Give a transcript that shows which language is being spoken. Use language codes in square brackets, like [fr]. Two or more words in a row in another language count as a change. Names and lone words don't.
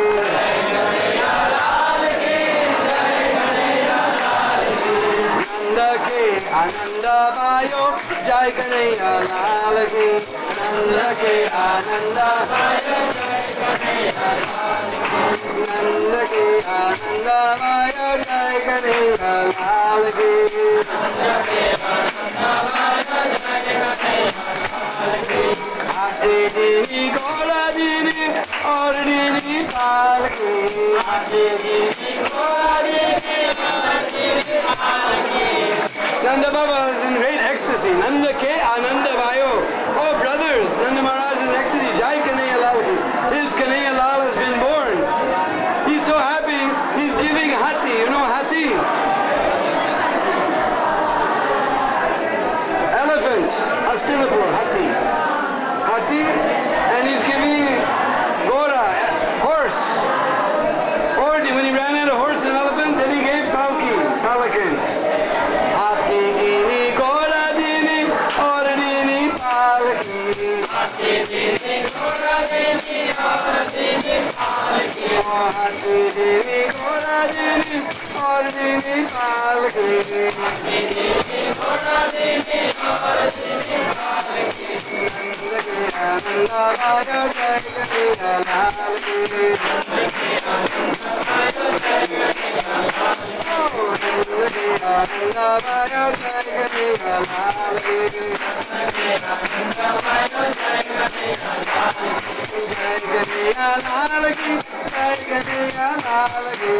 [hi] नंद की आनंद भयो, जय कन्हैया लाल की. नंद की आनंद भयो, जय कन्हैया लाल की. नंद की आनंद भयो, जय कन्हैया लाल की. हाथी दीनी घोड़ा दीनी, और दीनी पालकी. हाथी दीनी घोड़ा दीनी, और दीनी पालकी. [en] Nanda Baba is in great ecstasy. [hi] नंद के आनंद भयो. [en] Oh brothers, Nanda Maharaj is in ecstasy. [hi] जय कन्हैया लाल की. [en] His Kanaiya Lal has been born. He's so happy, he's giving hati. You know hati? Elephants. Hastinapur, hati. Hati, and he's giving Gora, horse. Or when he ran out of horse and elephant, then he gave Palki, Palakin. [hi] हाथी दीनी, घोड़ा दीनी, और दीनी पालकी. हाथी दीनी, घोड़ा दीनी, और दीनी पालकी. Oh, हाथी दीनी, घोड़ा दीनी, और दीनी पालकी. हाथी दीनी, घोड़ा दीनी, और दीनी पालकी. नंद भयो जय कन्हैया लाल की. नंद की आनंद भयो जय कन्हैया लाल की. नंद की आनंद भयो जय कन्हैया लाल की. नंद की आनंद भयो जय कन्हैया लाल की. जय कन्हैया लाल की, जय कन्हैया लाल की.